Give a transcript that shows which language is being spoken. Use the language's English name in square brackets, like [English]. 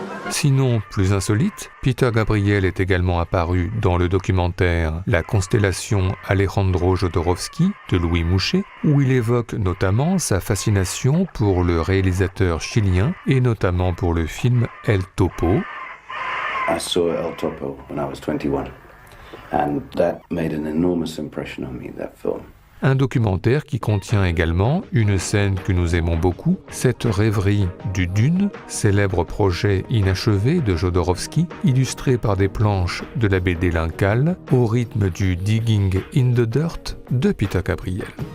[French] Sinon, plus insolite, Peter Gabriel est également apparu dans le documentaire La constellation Alejandro Jodorowsky de Louis Mouchet, où il évoque notamment sa fascination pour le réalisateur chilien et notamment pour le film El Topo. [English] I saw El Topo when I was 21, and that made an enormous impression on me, that film. [French] Un documentaire qui contient également une scène que nous aimons beaucoup, cette rêverie du Dune, célèbre projet inachevé de Jodorowsky, illustré par des planches de la BD L'Incal, au rythme du Digging in the Dirt de Peter Gabriel.